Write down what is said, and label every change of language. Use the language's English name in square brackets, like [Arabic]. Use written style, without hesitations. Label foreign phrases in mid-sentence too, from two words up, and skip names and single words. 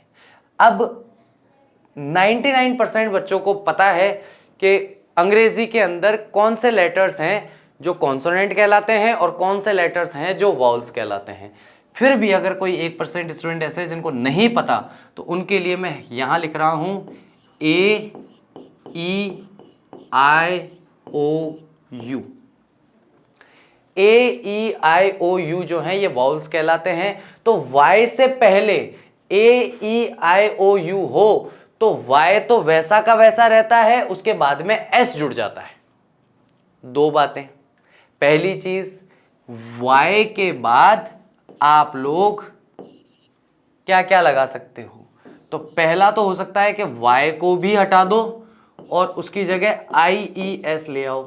[Hindi] अब 99% बच्चों को पता है कि अंग्रेजी के अंदर कौन से लेटर्स हैं जो कॉन्सोनेंट कहलाते हैं और कौन से लेटर्स हैं जो वाउल्स कहलाते हैं। फिर भी अगर कोई 1% स्टूडेंट ऐसे हैं जिनको नहीं पता, तो उनके लिए मैं यहां लिख रहा हूं A E I O U। A E I O U जो है ये वाउल्स कहलाते हैं। तो Y से पहले A E I O U हो तो Y तो वैसा का वैसा रहता है, उसके बाद में S जुड़ जाता है। दो बातें, पहली चीज Y के बाद आप लोग क्या क्या लगा सकते हो, तो पहला तो हो सकता है कि Y को भी हटा दो और उसकी जगह IES ले आओ।